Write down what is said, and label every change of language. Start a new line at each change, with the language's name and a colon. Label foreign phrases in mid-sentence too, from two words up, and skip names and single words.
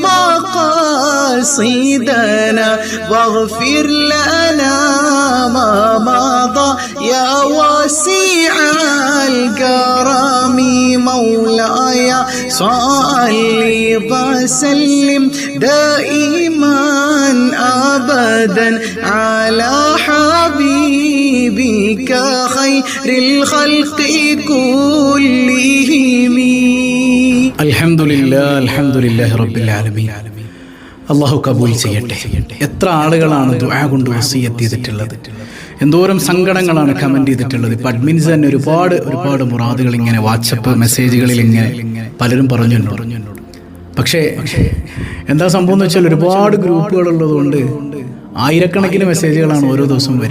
Arabic: مقاصدنا واغفر لنا ما مضى يا واسع الكرم مولاي صل وسلم دائما أبدا على حبيبك خير الخلق كلهم. الحمد لله رب العالمين.
Malayalam: അള്ളാഹു കബൂൽ ചെയ്യട്ടെ. എത്ര ആളുകളാണ് ദുആ കൊണ്ട് വസിയത്ത് ചെയ്തിട്ടുള്ളത്, എന്തോരം സങ്കടങ്ങളാണ് കമന്റ് ചെയ്തിട്ടുള്ളത്. ഇപ്പം അഡ്മിൻസ് തന്നെ ഒരുപാട് മുറാദുകൾ ഇങ്ങനെ വാട്സപ്പ് മെസ്സേജുകളിൽ ഇങ്ങനെ പലരും പറഞ്ഞു. പക്ഷേ എന്താ സംഭവം എന്ന് വെച്ചാൽ ഒരുപാട് ഗ്രൂപ്പുകളുള്ളത് കൊണ്ട് ആയിരക്കണക്കിന് മെസ്സേജുകളാണ് ഓരോ ദിവസവും വരിക.